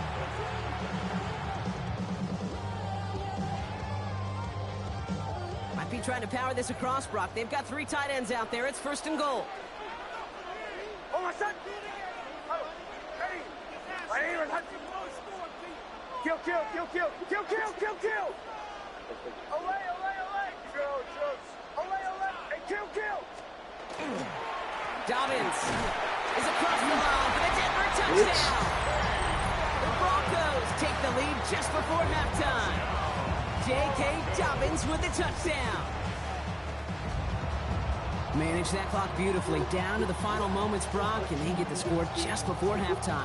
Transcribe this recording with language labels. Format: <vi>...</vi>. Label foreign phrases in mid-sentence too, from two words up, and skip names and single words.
<en>Might be trying to power this across, Brock. They've got 3 tight ends out there. It's 1st and goal. Oh, my son. Hey.</en> <es>Ahí, bajad.</es> <en>Kill, kill, kill, kill. Kill, kill, kill, kill.</en> <es>Ole, ole, ole. Joe, Joe. Ole, ole.</es> <en>Hey, kill, kill. Dobbins is across the line for the Denver touchdown. The Broncos take the lead just before halftime. J.K. Dobbins with the touchdown. Manage that clock beautifully down to the final moments, Brock, and they get the score just before halftime.</en>